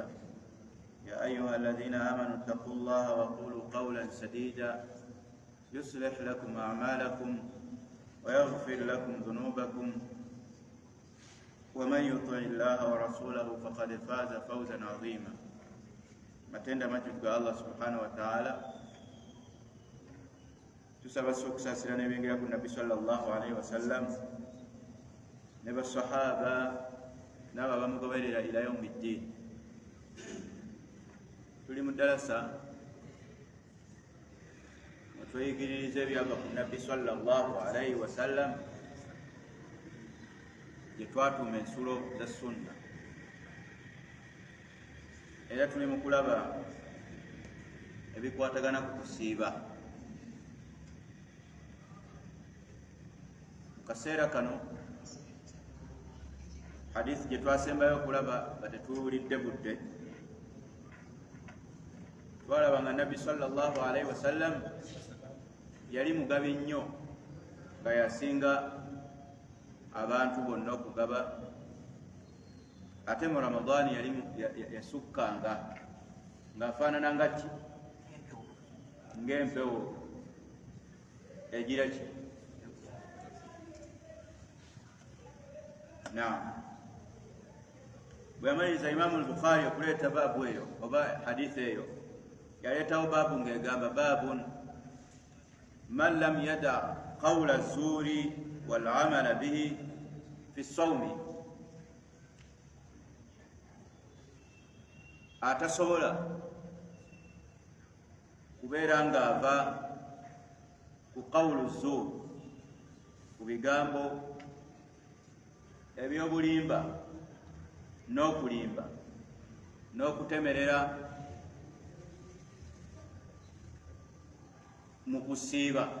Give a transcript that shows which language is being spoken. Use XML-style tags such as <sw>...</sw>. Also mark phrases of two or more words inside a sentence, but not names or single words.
<ar>يا أيها الذين آمنوا اتقوا الله وقولوا قولا سديدا يصلح لكم أعمالكم ويغفر لكم ذنوبكم ومن يطع الله ورسوله فقد فاز فوزا عظيما.</ar> <lg>Matenda majuku ga Allah</lg> <ar>سبحانه وتعالى,</ar> <lg>tusaba sokusasira nebengera ku Nabi</lg> <ar>صلى الله عليه وسلم</ar> <lg>ne basahaba naba bamugoberera</lg> <ar>إلى يوم الدين.</ar> <lg>Tuli mu darasa tweyigiririza ebyava ku Nabi</lg> <ar>صلى الله عليه وسلم</ar> <lg>gye twatuuma ensulo za sunna, era tuli mu kulaba ebikwatagana ku kusiiba. Mu kaseera kano hadisi gye twasembayo okulaba nga tetuwulidde budde, twalaba nga Nabbi</lg> <ar>صلى الله عليه وسلم</ar> <lg>yali mugabi nnyo, nga yasinga abantu bonna okugaba. Ate mu Ramadani yali yasukkanga ng'afaanana nga ki ng'empewo egira ki. Bwe yamaliriza Imaamu al-Bukhari okuleeta baabu eyo oba hadithi eyo, yaleetawo baabu ng'egamba</lg> <ar>باب من لم يدع قول الزور والعمل به في الصوم,</ar> <lg>atasobola kubeera ng'ava ku</lg> <ar>قول الزور,</ar> <lg>ku bigambo ebyobulimba n'okulimba n'okutemerera mu kusiiba.</lg>